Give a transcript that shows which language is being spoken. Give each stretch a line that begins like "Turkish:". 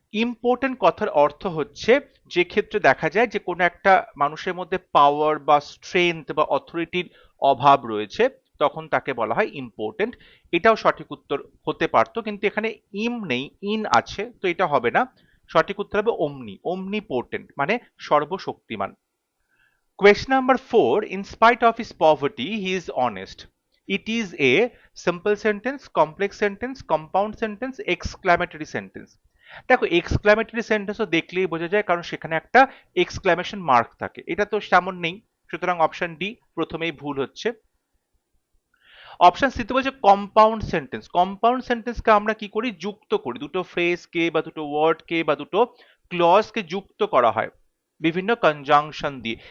Bangla: Important কথার অর্থ হচ্ছে যে ক্ষেত্রে দেখা যায় যে কোনো একটা মানুষের মধ্যে পাওয়ার বা স্ট্রেংথ বা অথরিটির অভাব রয়েছে, তখন তাকে বলা হয় ইম্পোর্টেন্ট। এটাও সঠিক উত্তর হতে পারতো, কিন্তু এখানে ইম নেই, ইন আছে, তো এটা হবে না। সঠিক উত্তর হবে ওমনি, ওমনিপোর্টেন্ট মানে সর্বশক্তিমান।
English: Question number 4, in spite of his poverty, he is honest. It is a simple sentence, complex sentence, compound sentence, exclamatory sentence.
Bangla: দেখো এক্সক্লামেটরি সেন্টেন্সও দেখলেই বোঝা যায়, কারণ সেখানে একটা এক্সক্লামেশন মার্ক থাকে, এটা তো তেমন নেই। সুতরাং অপশন ডি প্রথমেই ভুল হচ্ছে। অপশন সি তে বলছে কম্পাউন্ড সেন্টেন্স। কম্পাউন্ড সেন্টেন্সকে আমরা কি করি? যুক্ত করি, দুটো ফ্রেজকে বা দুটো ওয়ার্ডকে বা দুটো ক্লজকে যুক্ত করা হয় বিভিন্ন কনজাংশন দিয়ে।